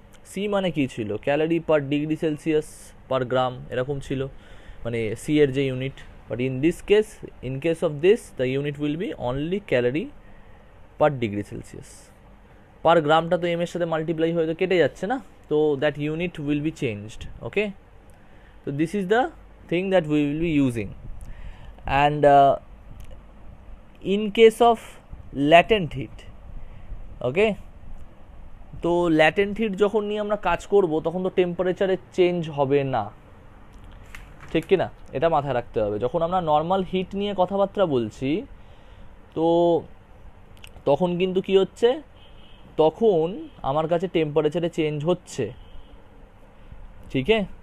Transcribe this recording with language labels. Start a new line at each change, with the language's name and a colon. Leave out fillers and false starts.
Bangla: C মানে কী ছিল, calorie per degree Celsius পার গ্রাম এরকম ছিল, মানে সি এর যে unit.
English: but in this case, in case of this, the unit will be only calorie per degree Celsius.
Bangla: Per গ্রামটা তো m এর সাথে মাল্টিপ্লাই হয়ে তো কেটে যাচ্ছে না, তো
English: That unit will be changed. Okay, so this is the thing that we will be using. And in case of latent heat, okay,
Bangla: তো ল্যাটেন্ট হিট যখন নিয়ে আমরা কাজ করব তখন তো টেম্পারেচারে চেঞ্জ হবে না, ঠিক কি না? এটা মাথায় রাখতে হবে. যখন আমরা নর্মাল হিট নিয়ে কথাবার্তা বলছি তো তখন কিন্তু কি হচ্ছে, তখন আমার কাছে টেম্পারেচারে চেঞ্জ হচ্ছে, ঠিক আছে?